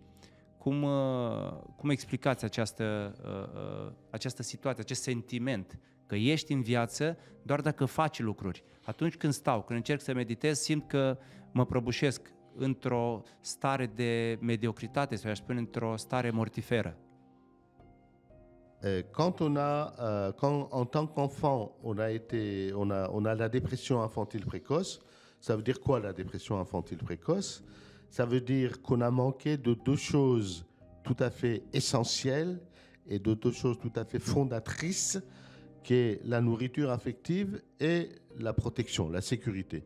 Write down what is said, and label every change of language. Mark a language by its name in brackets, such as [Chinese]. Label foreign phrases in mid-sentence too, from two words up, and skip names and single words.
[Romanian] Cum explicați această situație, acest sentiment? Că ești în viață doar dacă faci lucruri. Atunci când stau, când încerc să meditez, simt că mă prăbușesc într-o stare de mediocritate, sau aș spune într-o stare mortiferă. [French] Quand en tant qu'enfant, on a la dépression infantile précoce, ça veut dire quoi la dépression infantile précoce? Ça veut dire qu'on a manqué de deux choses tout à fait essentielles et de deux choses tout à fait fondatrices, qui est la nourriture affective et la protection, la sécurité.